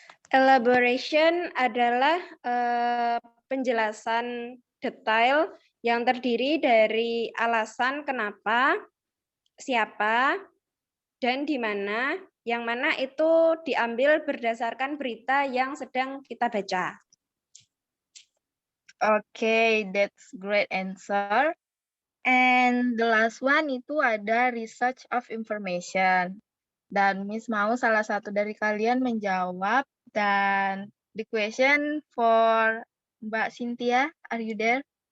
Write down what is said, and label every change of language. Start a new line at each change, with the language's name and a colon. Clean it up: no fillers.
Indonesian: Elaboration adalah penjelasan detail yang terdiri dari alasan kenapa, siapa, dan di mana, yang mana itu diambil berdasarkan berita yang sedang kita baca.
English: Okay, that's great answer. And the last one
Indonesian: itu ada
English: research of information.
Indonesian: Dan Miss mau salah satu dari kalian menjawab.
English: Dan the question for Mbak Cynthia, are you there?